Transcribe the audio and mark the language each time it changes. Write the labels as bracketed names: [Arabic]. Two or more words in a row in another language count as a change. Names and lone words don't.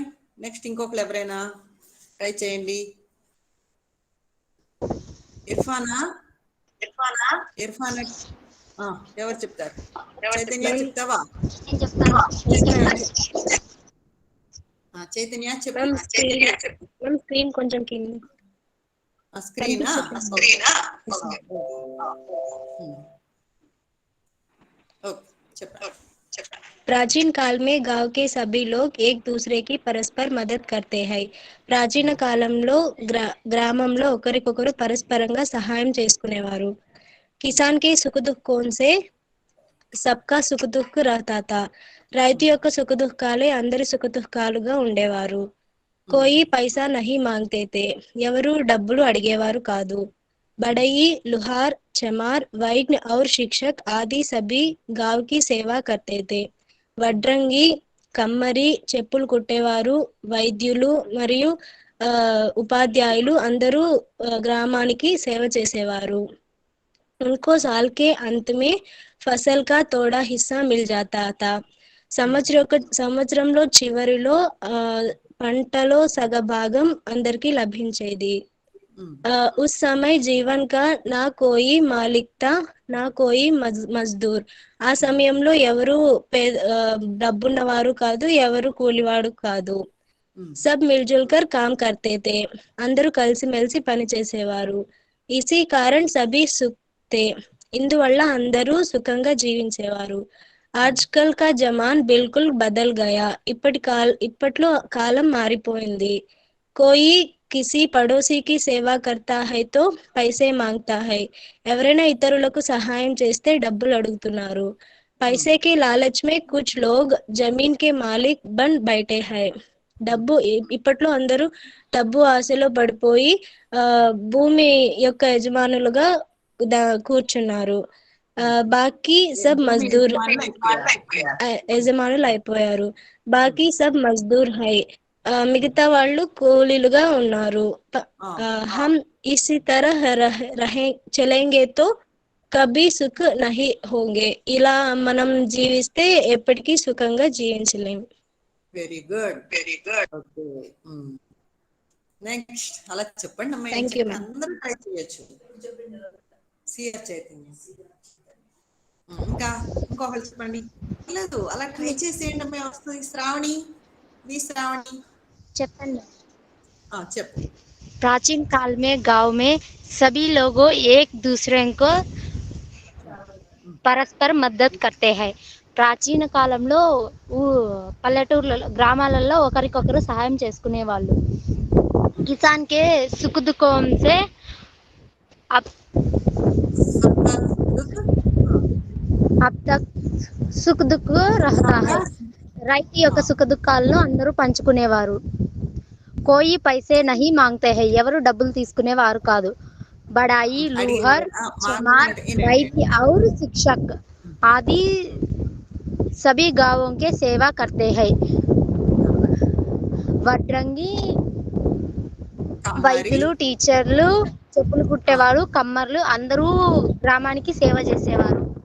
[Telugu] నెక్స్ట్ ఇంకొకరు ఎవరైనా ట్రై చేయండి. ఇర్ఫానా, ఇర్ఫానా ఎవరు చెప్తారు? చైతన్య చెప్తావా? చైతన్య చెప్పు. స్క్రీన్ కొంచెం కింద. స్క్రీనా? [Hindi] प्राचीन काल में गांव के सभी लोग एक दूसरे की परस्पर मदद करते हैं. [Telugu] ప్రాచీన కాలంలో గ్రామంలో ఒకరికొకరు పరస్పరంగా సహాయం చేసుకునేవారు. [Hindi] किसान की सुख दुःखोंसे सबका सुख दुःख रहता था. [Telugu] రైతు యొక్క సుఖ దుఃఖాలే అందరి సుఖ దుఃఖాలుగా ఉండేవారు. [Hindi] कोई पैसा नहीं मांगते थे. [Telugu] ఎవరు డబ్బులు అడిగేవారు కాదు. [Hindi] बढ़ई, लुहार, चमार, वैद्य और शिक्षक आदि सभी गांव की सेवा करते थे. [Telugu] వడ్రంగి, కమ్మరి, చెప్పులు కుట్టేవారు, వైద్యులు మరియు ఉపాధ్యాయులు అందరూ గ్రామానికి సేవ చేసేవారు. [Hindi] उनको साल के अंत में फसल का थोड़ा हिस्सा मिल जाता था. [Telugu] సంవత్సరంలో చివరిలో పంటలో సగభాగం అందరికీ లభించేది. [Hindi] उस समय जीवन का ना कोई मालिक था, ना कोई मजदूर. [Telugu] ఆ సమయంలో ఎవరు డబ్బున్నవారు కాదు, ఎవరు కూలివాడు కాదు. [Hindi] सब मिलजुल कर काम करते थे. [Telugu] అందరూ కలిసిమెలిసి పని చేసేవారు. [Hindi] इसी कारण सभी सुख थे. [Telugu] ఇందువల్ల అందరూ సుఖంగా జీవించేవారు. [Hindi] आजकल का जमाना बिल्कुल बदल गया. [Telugu] ఇప్పట్లో కాలం మారిపోయింది. [Hindi] कोई किसी पड़ोसीकी सेवा करता है तो पैसे मांगता है. [Telugu] ఎవరైనా ఇతరులకు సహాయం చేస్తే డబ్బులు అడుగుతున్నారు. [Hindi] पैसेकी लालच में कुछ लोग जमीन के मालिक बन बैठे है. [Telugu] ఇప్పట్లో అందరూ డబ్బు ఆశలో పడిపోయి భూమి యొక్క యజమానులుగా కూర్చున్నారు. [Hindi] बाकी सब मजदूर [Telugu] యజమానులు అయిపోయారు. [Hindi] बाकी सब मजदूर है. [Telugu] మిగతా వాళ్ళు కూలీలుగా ఉన్నారు. [Hindi] हम इसी तरह चलेंगे तो कभी सुख नहीं होंगे. [Telugu] ఇలా మనం జీవిస్తే ఎప్పటికీ సుఖంగా జీవించలేము. [English] Very good, very good. [Telugu] ఓకే, నెక్స్ట్ అలా చెప్పండి అమ్మాయి. అందరూ ట్రై చేయొచ్చు. సిఆర్ చైతన్య, ఇంకొకరు చెప్పండి. లేదు, అలా ట్రై చేసేయండి అమ్మాయి, వస్తుంది. శ్రావణి, శ్రావణి చెప్పండి. చెప్పు. [Hindi] प्राचीन काल में गांव में सभी लोगों एक दूसरे को परस्पर मदद करते है. [Telugu] ప్రాచీన కాలంలో పల్లెటూర్లలో, గ్రామాలలో ఒకరికొకరు సహాయం చేసుకునేవాళ్ళు. [Hindi] किसान के सुख दुःखं से अब तक सुख दुःख रहता है. [Telugu] రైతు యొక్క సుఖ దుఃఖాలను అందరూ పంచుకునేవారు. [Hindi] कोई पैसे नहीं मांगते है. [Telugu] ఎవరు డబ్బులు తీసుకునేవారు కాదు. [Hindi] बढ़ई, लुहार, चमार, वैद्य और शिक्षक आदि सभी गांवों के सेवा करते हैं. [Telugu] వడ్రంగి, వైద్యులు, టీచర్లు, చెప్పులు కుట్టేవారు, కమ్మర్లు అందరూ గ్రామానికి సేవ చేసేవారు.